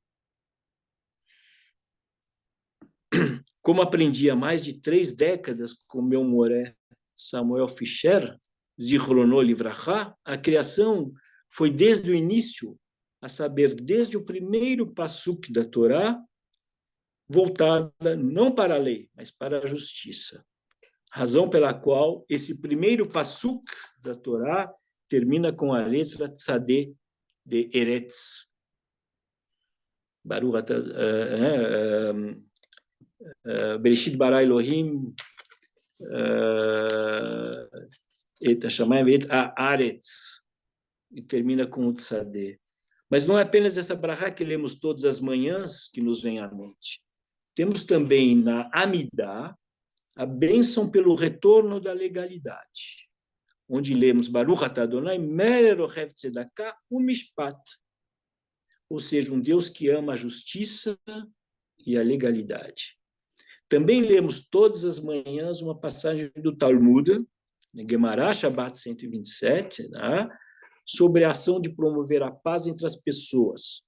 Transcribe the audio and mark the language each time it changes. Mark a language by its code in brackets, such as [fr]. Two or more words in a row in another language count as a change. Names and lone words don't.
[pt] Como aprendi há mais de 3 décadas com meu moré Samuel Fischer, [he] זכרונו לברכה, [pt] a criação foi desde o início, a saber, desde o primeiro passuk da Torá, voltada não para a lei, mas para a justiça. Razão pela qual esse primeiro passuk da Torá termina com a letra Tzadé de Eretz. [he] ברוך בראשית ברא אלהים את השמים את הארץ, [pt] e termina com o Tzadé. Mas não é apenas essa brahá que lemos todas as manhãs que nos vem à mente. Temos também na Amidá a bênção pelo retorno da legalidade, onde lemos [he] ברוך אתה אדוני מרר אוהב צדקה ומשפט, [pt] ou seja, um Deus que ama a justiça e a legalidade. Também lemos todas as manhãs uma passagem do Talmud, Gemara Shabbat 127, né, sobre a ação de promover a paz entre as pessoas.